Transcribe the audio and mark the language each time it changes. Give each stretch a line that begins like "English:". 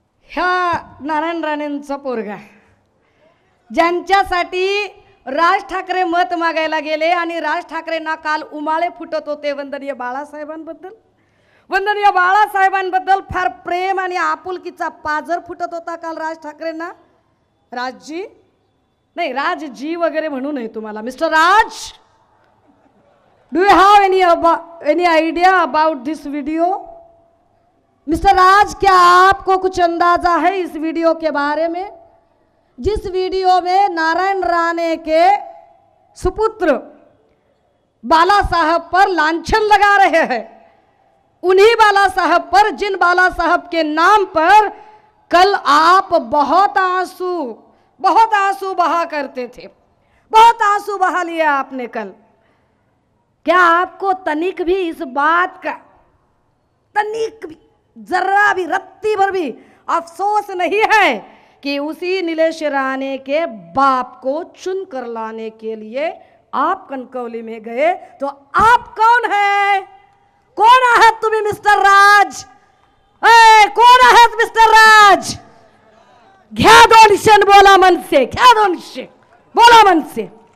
Marathi: ह्या नारायण राणेंचा पोरगा ज्यांच्यासाठी राज ठाकरे मत मागायला गेले आणि राज ठाकरेंना काल उमाळे फुटत होते वंदनीय बाळासाहेबांबद्दल. वंदनीय बाळासाहेबांबद्दल फार प्रेम आणि आपुलकीचा पाजर फुटत होता काल राज ठाकरेंना. राजजी नाही, राजजी वगैरे म्हणू नये तुम्हाला.
English: Mister Raj, do you have any idea about this video?
Hindi: Mister राज, क्या आपको कुछ अंदाजा है इस वीडियो के बारे में? जिस वीडियो में नारायण राणे के सुपुत्र बाला साहब पर लांछन लगा रहे हैं, उन्हीं बाला साहब पर, जिन बाला साहब के नाम पर कल आप बहुत आंसू बहा करते थे, बहुत आंसू बहा लिया आपने कल. क्या आपको तनिक भी इस बात का, तनिक भी, जरा भी, रत्ती भर भी अफसोस नहीं है कि उसी नीलेश राणे के बाप को चुन कर लाने के लिए आप कणकवली में गए? तो आप कौन है?
Marathi: कोण आहात तुम्ही मिस्टर राज? कोण आहात मिस्टर राज? घ्या 200 बोला मनसे, घ्या 200 बोला मनसे.